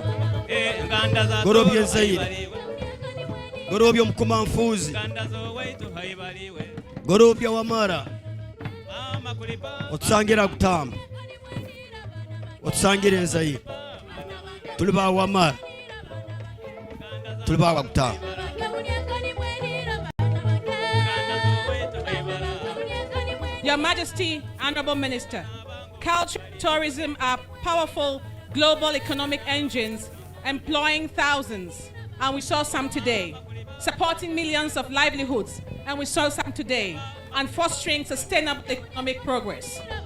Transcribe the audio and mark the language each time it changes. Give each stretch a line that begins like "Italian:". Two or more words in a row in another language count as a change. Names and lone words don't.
Nyoro: Gorobye Nzeire, Gorobye Mukuma Mfuzi, Gorobye Wamara, Otsangira Kutamba, Otsangire Nzeire, tulibawo Wamara, tulibawo Kutamba.
English: Your Majesty, Honorable Minister, culture and tourism are powerful global economic engines employing thousands, and we saw some today, supporting millions of livelihoods, and we saw some today, and fostering sustainable economic progress.